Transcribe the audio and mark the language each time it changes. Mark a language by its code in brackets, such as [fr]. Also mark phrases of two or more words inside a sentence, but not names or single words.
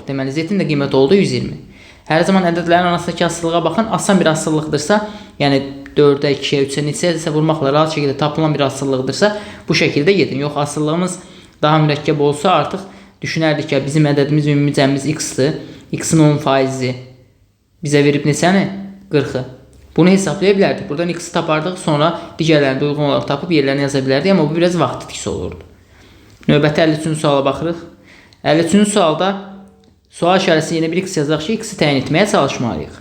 [az] Deməli, Z-in də qiyməti oldu 120. Hər zaman ədədlərin arasındakı asıllığa baxın. Asan bir asıllıqdırsa, yəni 4'ə, 2'yə, 3'ə, neçəsə vurmaqla rahat şəkildə tapılan bir asıllıqdırsa, bu şəkildə gedin. Yox, asıllığımız daha mürəkkəb olsa artıq düşünərdik ki, bizim ədədimiz ümumi cəmimiz X-dır. X-in 10%-i bizə verib neçəni? 40'ı. Bunu hesablaya bilərdik. Buradan X-i tapardıq, sonra digərlərini uyğun olaraq tapıb yerlərini yaza bilərdik, amma bu biraz vaxt itkisi olurdu. Növbəti 53-cü suala baxırıq. 53-cü sualda sual işarəsi yenə bir X yazaq ki, X-i təyin etməyə çalışmalıyıq.